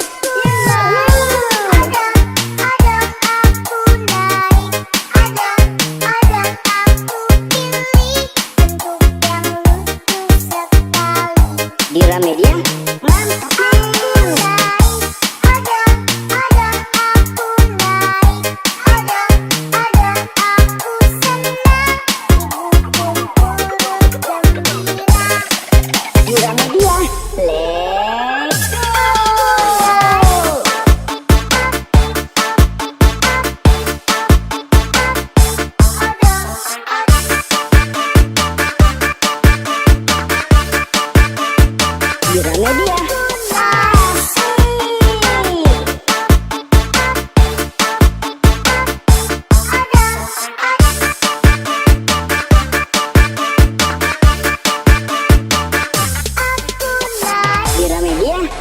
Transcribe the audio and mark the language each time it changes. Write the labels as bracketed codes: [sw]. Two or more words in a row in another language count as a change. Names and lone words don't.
[id] Dira Media, mantap nih. [en] Dira Media, let's go. [id] Dira Media, asik. Dira Media,